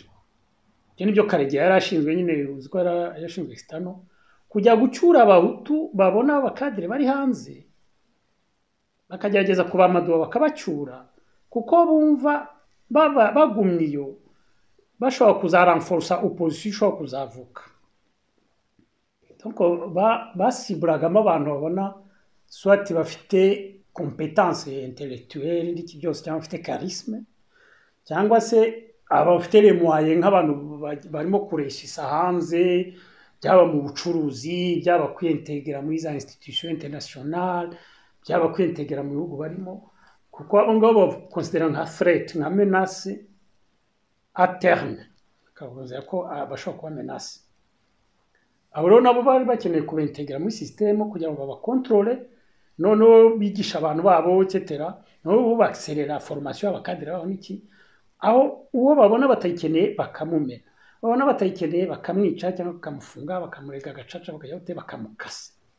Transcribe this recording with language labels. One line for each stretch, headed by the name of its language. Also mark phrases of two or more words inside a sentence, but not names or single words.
Kinyarwanda: Ibyo nibyo Karegeya yari ashinzwe, nyine uziko yari ashinzwe external, kujya gucyura abahutu babona abakadire bari hanze, bakagerageza kubamaduwa bakabacyura, kuko bumva bagumye iyo bashobora kuzaranforsa opposition ishobora kuzavuka. Donc basiburagamo abantu babona soit bafite
French: compétence intellectuelle
Kinyarwanda: n'iki byose, cyangwa bafite charisme, cyangwa se abafite
French: les moyens
Kinyarwanda: nk'abantu barimo kureshyisa hanze, byaba mu bucuruzi, byaba kwintegra muri za
French: institution internationale,
Kinyarwanda: byaba kwintegra mu bihugu barimo, kuko abo ngabo bakonsidera nka threat, nka
French: menace à terme,
Kinyarwanda: kavuze ko bashobora kuba menace. Abo rero nabo bari bakeneye kubintegra muri system kugira ngo babakontrole, noneho bigisha abantu babo etc. Noneho baaccelera formation y'abakadire babo n'iki, aho uwo babona batayikeneye bakamumena, babona batayikeneye bakamwica cyangwa bakamufunga, bakamurega agacaca, bakajya bakamukasa.